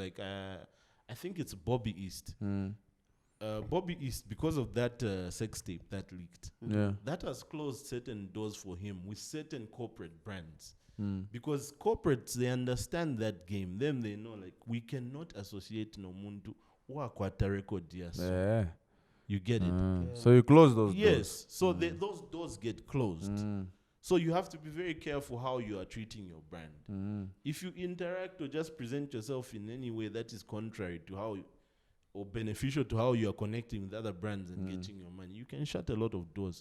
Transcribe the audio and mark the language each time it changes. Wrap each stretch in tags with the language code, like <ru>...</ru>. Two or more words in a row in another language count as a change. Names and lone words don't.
<en>Like I think it's Bobby East. Bobby East, because of that sex tape that leaked, that has closed certain doors for him with certain corporate brands. Because corporates, they understand that game. Then they know, like, we cannot associate no</en> <bem>muntu wakwata</bem> <en>record yes. You get it? So you close those doors. Yes. So those doors get closed. So you have to be very careful how you are treating your brand. If you interact or just present yourself in any way that is contrary to how or beneficial to how you are connecting with other brands and getting your money, you can shut a lot of doors.</en>